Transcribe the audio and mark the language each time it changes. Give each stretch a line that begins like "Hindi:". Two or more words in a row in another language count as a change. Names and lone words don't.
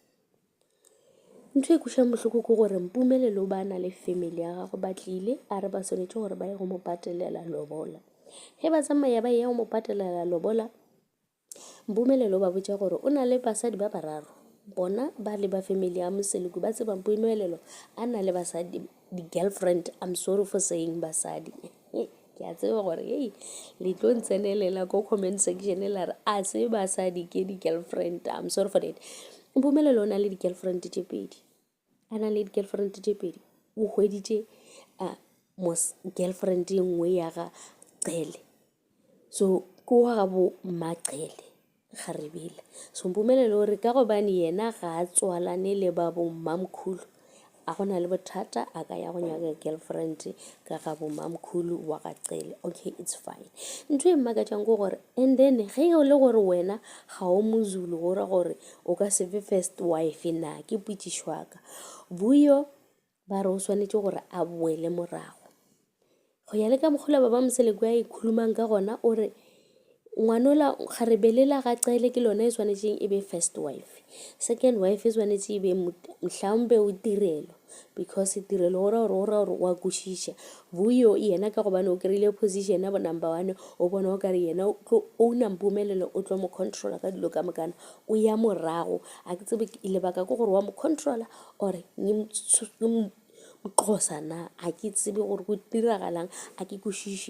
Northern Sotho: Ntho e kušang bohloko ke gore Mpumelelo ba na le family ya gago ba tlile a re ba swanetše gore ba ye go mo patelela lobola. Ge ba tsamaya ba ye go mo patelela lobola, Mpumelelo ba botša gore o na le basadi ba bararo. Bona ba le ba family ya Mseleku ba tseba Mpumelelo a na le basadi, di-girlfriend.
English: I'm sorry for saying basadi.
Northern Sotho: Ke a tseba gore le tlo ntsenelela ko
English: comment section
Northern Sotho: la re a se basadi ke di-girlfriend.
English: I'm sorry for that.
Northern Sotho: Mpumelelo o na le di-girlfriend tše pedi. A na le di-girlfriend tše pedi. O hweditše girlfriend e nngwe ya ga Cele. So ko wa bo Maqele Kgaribile. So Mpumelelo o re ka gobane yena ga a tswalane le ba bo Mamkhulu, a gona le bothata a ka ya go nyaka girlfriend ka ga bo Mamkhulu wa ga Cele.
English: Okay, it's fine.
Northern Sotho: Ntho e mmakatšang ko gore and then ge o le gore wena ga o moZulu gore gore o ka se be
English: first wife
Northern Sotho: na, ke potšišwaka Vuyo ba re o swanetše gore a boele morago. Go ya le ka mokgwa ba ba Mseleku ya ikhulumang ka gona o re ngwanola Kgaribele la ga Cele ke lona e swanetšeng e be
English: first wife, second wife
Northern Sotho: e swanetše e be mhlawumbe o Tirelo, because Tirelo ora wa kwešiša. Vuyo yena ka gobane o kry-ile position ya bo number 1, o bona o kare yena o na Mpumelelo o tlo mo controla ka dilo ka mokana, o ya morago. A ke tsebe lebaka ke gore wa mo controla ore Mxhosa na, a ke tsebe gore go diragalang, a ke kwešiše.